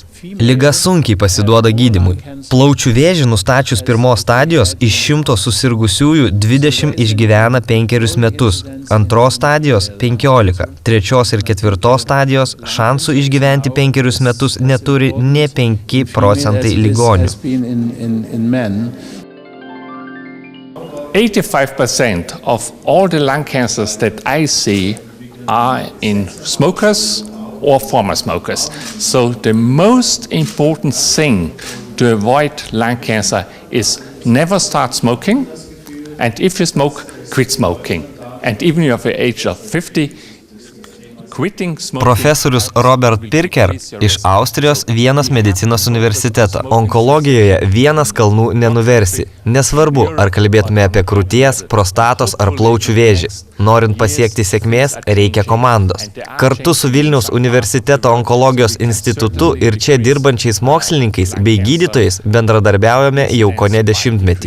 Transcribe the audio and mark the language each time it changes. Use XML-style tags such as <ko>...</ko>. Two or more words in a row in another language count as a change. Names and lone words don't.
<lt>Liga sunkiai pasiduoda gydymui. Plaučių vėžį nustačius 1 stadijos iš 100 susirgusiųjų 20 išgyvena 5 metus, 2 stadijos 15, 3 ir 4 stadijos šansų išgyventi 5 metus neturi ne 5% ligonių.</lt> <en>85% of all the lung cancers that I see are in smokers or former smokers. So the most important thing to avoid lung cancer is never start smoking, and if you smoke, quit smoking. And even if you're at the age of 50,</en> <lt>Profesorius Robert Pirker iš Austrijos Vienos medicinos universiteto. Onkologijoje vienas kalnų nenuversi. Nesvarbu, ar kalbėtume apie krūties, prostatos ar plaučių vėžį. Norint pasiekti sėkmės, reikia komandos. Kartu su Vilniaus universiteto onkologijos institutu ir čia dirbančiais mokslininkais bei gydytojais bendradarbiaujame jau kone 10 metį.</lt>